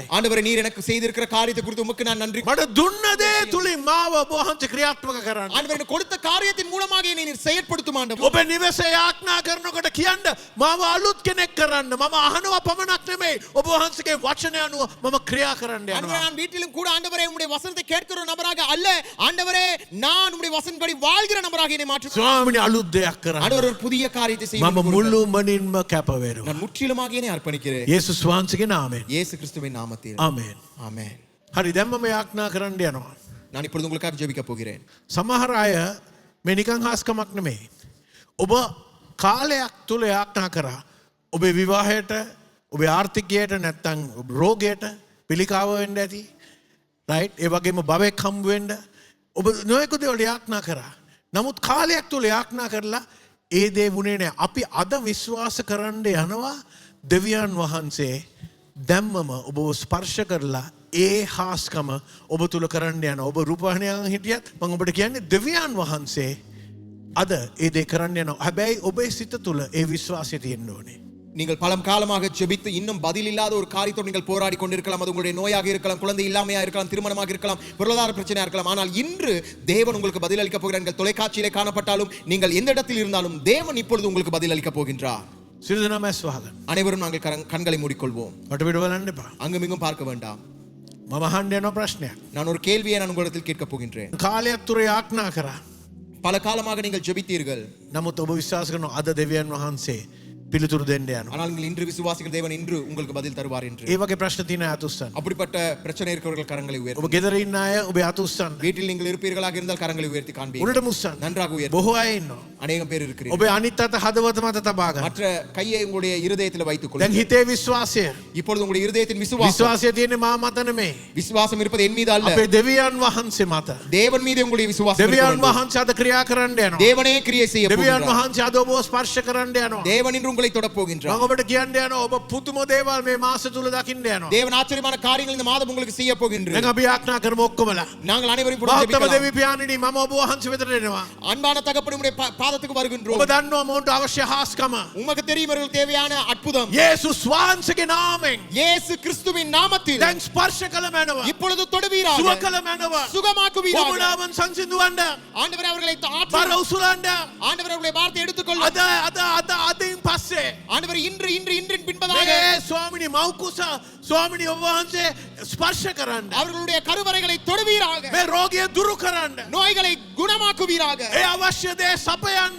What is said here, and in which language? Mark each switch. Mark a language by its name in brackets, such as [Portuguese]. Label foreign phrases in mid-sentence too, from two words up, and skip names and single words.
[Tamil] ஆண்டவரே நீர் எனக்கு செய்திருக்கிற காரியத்தை குறித்து உமக்கு நான் நன்றி. [Sinhala] මට දුන්න දේ තුලින් මාව ඔබ වහන්සේ ක්‍රියාත්මක කරන්න. [Tamil] ஆண்டவரே எனக்கு கொடுத்த காரியத்தின் மூலமாக என்னை நீர் செயற்படுத்தும் ஆண்டவரே. [Sinhala] ඔබ නිවසේ යාඥා කරනකොට කියන්න මාව අලුත් කෙනෙක් කරන්න. මම අහනවා පමණක් නෙමෙයි. ඔබ වහන්සේගේ වචනය අනුව මම ක්‍රියා කරන්න [Tamil] ஆண்டவரே [Sinhala] යනවා. [Tamil] நான் வீட்டிலும் கூட ஆண்டவரே உம்முடைய வசனத்தை கேட்கிற நபராக அல்ல ஆண்டவரே நான் உம்முடைய வசனப்படி வாழ்கிற நபராக என்னை மாற்று. [Sinhala] ස්වාමිනී අලුත් දෙයක් කරන්න. [Tamil] ஆண்டவர் ஒரு புதிய காரியத்தை செய்ய [Sinhala] මම මුළුමනින්ම කැප වෙනවා. [Tamil] நான் முற்றிலுமாக என்னை அர்ப்பணிக்கிறேன். [Sinhala] යේසුස් වහන්සේගේ නාමයෙන්. [Tamil] இயேசு கிறிஸ்துவின் நாமத்தில். [Sinhala] ආමේන්. [Tamil] ஆமென். [Sinhala] හරි දැන් මම යාඥා කරන්න යනවා. [Tamil] நான் இப்பொழுது உங்களுக்காக ஜெபிக்க போகிறேன். [Sinhala] සමහර අය මේ නිකන් හාස්කමක් නෙමෙයි. ඔබ කාලයක් තුල යාඥා කරා. ඔබේ විවාහයට, ඔබේ ආර්ථිකයට නැත්නම් රෝගයට පිළිකාව වෙන්න ඇති. රයිට්? ඒ වගේම භවයක් හම්බ වෙන්න ඔබ නොයෙකුත් දේවල් යාඥා කරා. නමුත් කාලයක් තුල යාඥා කරලා ඒ දේ වුණේ නැහැ. අපි අද විශ්වාස කරන්න යනවා දෙවියන් වහන්සේ දැම්මම ඔබව ස්පර්ශ කරලා ඒ හාස්කම ඔබ තුල කරන්න යනවා. ඔබ රූපවාහිනියෙන් හිටියත් මම ඔබට කියන්නේ දෙවියන් වහන්සේ අද ඒ දේ කරන්න යනවා. හැබැයි ඔබේ සිත තුල ඒ විශ්වාසය තියෙන්න ඕනේ. [Tamil] நீங்கள் பல காலமாக ஜெபித்து இன்னும் பதில் இல்லாத ஒரு காரியத்தோடு நீங்கள் போராடி கொண்டிருக்கலாம். அது உங்களுடைய நோயாக இருக்கலாம், குழந்தை இல்லாமையா இருக்கலாம், திருமணமாக இருக்கலாம், பொருளாதார பிரச்சனையா இருக்கலாம். ஆனால் இன்று தேவன் உங்களுக்கு பதில் அளிக்க போகிறார். நீங்கள் தொலைக்காட்சியிலே காணப்பட்டாலும் நீங்கள் எந்த இடத்தில் இருந்தாலும் தேவன் இப்பொழுது உங்களுக்கு பதில் அளிக்க போகின்றார். [Sinhala] සියලු දෙනාම ඇස් වහගන්න. [Tamil] அனைவரும் நாங்கள் கண்களை மூடிக்கொள்வோம். [Sinhala] මට පිට බලන්න එපා. [Tamil] அங்கும் இங்கும் பார்க்க வேண்டாம். [Sinhala] මම අහන්න යන ප්‍රශ්නයක්. [Tamil] நான் ஒரு கேள்வியை நான் உங்களிடத்தில் கேட்க போகின்றேன். [Sinhala] කාලයක් තුර යාඥා කරා. [Tamil] பல காலமாக நீங்கள் ஜெபித்தீர்கள். [Sinhala] නමුත් ඔබ විශ්වාස කරනවා අද දෙවියන් වහන්සේ පිළිතුරු දෙන්න යනවා. [Tamil] ஆனால் நீங்கள் இன்று விசுவாசிகள் தேவன் இன்று உங்களுக்கு பதில் தருவார் என்று. [Sinhala] ඒ වගේ ප්‍රශ්න තියෙන අය අත උස්සන්න. [Tamil] அப்படிப்பட்ட பிரச்சனை இருக்கிறவர்கள் கரங்களை [Sinhala] ඔබ [Tamil] உயர்த்தி. [Sinhala] ගෙදර ඉන්න අය ඔබේ අත උස්සන්න. [Tamil] வீட்டில் நீங்கள் இருப்பீர்களாக இருந்தால் கரங்களை உயர்த்தி காண்பீர்கள். [Sinhala] උඩට මුස්සන්න. [Tamil] நன்றாக உயர்த்தி. [Sinhala] බොහෝ අය ඉන්නවා. [Tamil] அநேகம் பேர் இருக்கிறீர்கள். [Sinhala] ඔබේ අනිත් අත හදවත මත තබා ගන්න. [Tamil] மற்ற கையை உங்களுடைய இருதயத்தில் வைத்துக் [Sinhala] දැන් [Tamil] கொள்ளுங்கள். [Sinhala] හිතේ විශ්වාසය. [Tamil] இப்பொழுது உங்களுடைய இருதயத்தின் விசுவாசம் [Sinhala] විශ්වාසය තියෙන්නේ මා මත නෙමෙයි. [Tamil] விசுவாசம் இருப்பது என் மீது அல்ல, [Sinhala] අපේ දෙවියන් වහන්සේ මත. [Tamil] தேவன் மீது உங்களுடைய விசுவாசம் இருக்க [Sinhala] දෙවියන් [Tamil] வேண்டும். [Sinhala] වහන්සේ අද ක්‍රියා කරන්න යනවා. [Tamil] தேவனே கிரியை செய்ய [Sinhala] දෙවියන් [Tamil] போகிறார். [Sinhala] වහන්සේ අද ඔබව ස්පර්ශ කරන්න යනවා. [Tamil] தேவன் இன்று உங்களை தொட போகின்றார். [Sinhala] මම ඔබට කියන්න යනවා ඔබ පුදුම දේවල් මේ මාස තුල දකින්න යනවා. [Tamil] தேவன் ஆச்சரியமான காரியங்கள் இந்த மாதம் உங்களுக்கு செய்ய போகின்றார். [Sinhala] දැන් අපි යාඥා කරමු ඔක්කොමලා. [Tamil] நாங்கள் அனைவரும் இப்பொழுது [Sinhala] මහත්තම [Tamil] ஜெபிக்கலாம். [Sinhala] දෙවි පියාණනි මම ඔබ වහන්සේ වෙතට එනවා. [Tamil] அன்பான தகப்பனே உம்முடைய பாதத்துக்கு [Sinhala] ඔබ [Tamil] வருகின்றோம். [Sinhala] දන්නවා මොන්ට අවශ්‍ය හාස්කම. [Tamil] உமக்கு தெரியும் இவர்களுக்கு தேவையான அற்புதம் [Sinhala] යේසුස් වහන්සේගේ නාමයෙන් [Tamil] இயேசு கிறிஸ்துவின் நாமத்தில் [Sinhala] දැන් ස්පර්ශ කළ මැනව. [Tamil] இப்பொழுது தொடுவீராக, [Sinhala] සුව කළ මැනව. [Tamil] சுகமாக்குவீராக. [Sinhala] ඔබලාවන් සංසිඳවන්න. [Tamil] ஆண்டவரே அவர்களை [Sinhala] බර උසුලන්න. [Tamil] ஆண்டவரே அவர்களை வார்த்தை எடுத்துக்கொள்ளும். [Sinhala] අදින් පස්සේ [Tamil] ஆண்டவரே இன்றின் பின்பதாக [Sinhala] මේ ස්වාමිනී මව්කුස ස්වාමිනී ඔබ වහන්සේ ස්පර්ශ කරන්න. [Tamil] அவர்களுடைய கருவறைகளை தொடுவீராக, [Sinhala] මේ රෝගිය දුරු කරන්න. [Tamil] நோய்களை குணமாக்குவீராக, [Sinhala] ඒ අවශ්‍ය දේ සපයන්න.